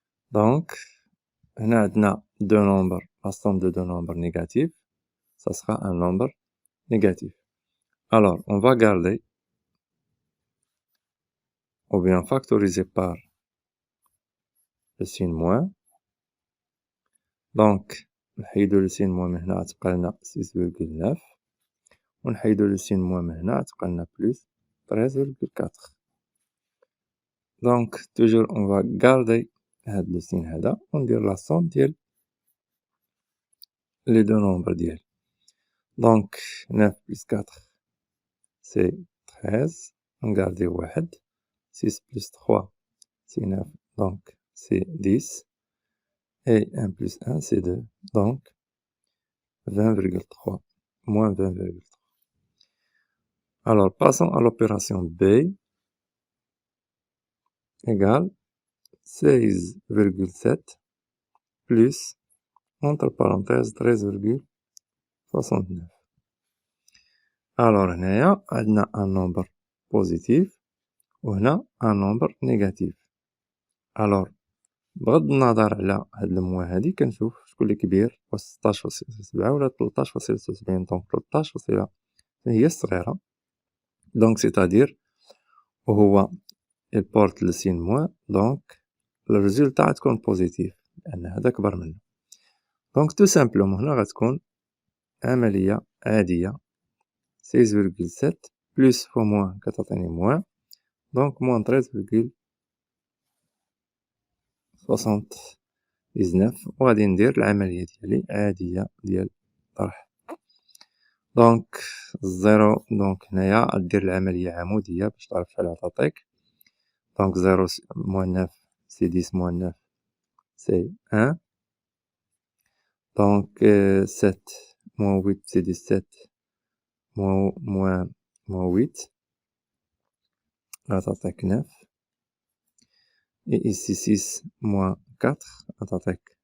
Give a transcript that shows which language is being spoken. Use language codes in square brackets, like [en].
[fr] Donc, on a deux nombres, la somme de deux nombres négatifs, ça sera un nombre négatif. Alors, on va garder, ou bien factoriser par le signe moins. [ar] Donc, نحيدو le signe moins من هنا تبقى لنا 6,9 ونحيدو le signe moins من هنا تبقى لنا plus 13,4. Donc, toujours on va garder le signe هذا وندير la somme ديال les deux nombres ديال. [fr] Donc, 9 plus 4, c'est 13. On garde 1. 6 plus 3, c'est 9. Donc, c'est 10. Et 1 plus 1, c'est 2. Donc, 20,3. Moins 20,3. Alors, passons à l'opération B. Égale 16,7 plus, entre parenthèses, 13,69. Alors, هنايا عندنا un nombre positif وهنا un nombre négatif. [ar] Alors, بغض النظر على هاد الموان هادي كنشوف شكون اللي كبير، واش 16.7 ولا 13.76. دونك 13 هي الصغيرة، دونك سيتادير وهو il porte le signe moins، دونك الريزولتا غتكون بوزيتيف لأن هذا كبر منه. دونك تو سامبلومون هنا غتكون عملية عادية 16,7 بلس فوا موان كتعطيني موان، دونك موان 13,79 وغادي ندير العملية ديالي عادية ديال الطرح. دونك الزيرو، دونك هنايا غدير العملية عمودية باش تعرف شحال غتعطيك. [fr] دونك 0 moins 9 c'est 10 moins 9 c'est 1. Donc 7 moins 8 c'est 17 moins 8 [ar] غتعطيك 9. [fr] Et ici 6 moins 4 غتعطيك